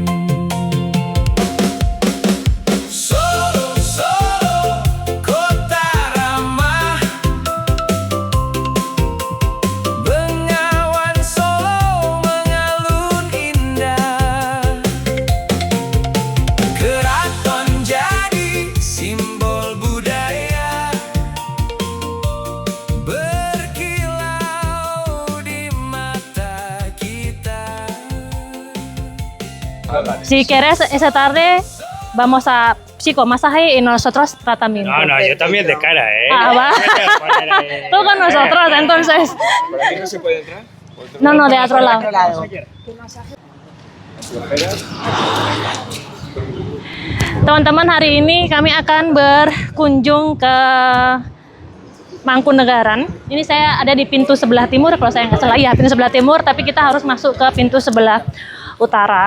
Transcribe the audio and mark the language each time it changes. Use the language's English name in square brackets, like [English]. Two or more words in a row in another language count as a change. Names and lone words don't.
[Indonesian] Solo, Solo, kota ramah, Bengawan Solo mengalun indah. Keraton jadi simbol budaya, berkilau di mata kita. [Spanish] Si quieres esa tarde vamos a chico masaje y nosotros tratamiento. No, no, yo también de cara, ¿eh? Ah, va. Tú con nosotros, entonces. ¿Por aquí no se puede entrar? No, no, de otro lado. Otro lado. [Indonesian] Teman-teman, hari ini kami akan berkunjung ke Mangkunegaran. Ini saya ada di pintu sebelah timur, kalau saya nggak salah ya, pintu sebelah timur, tapi kita harus masuk ke pintu sebelah utara.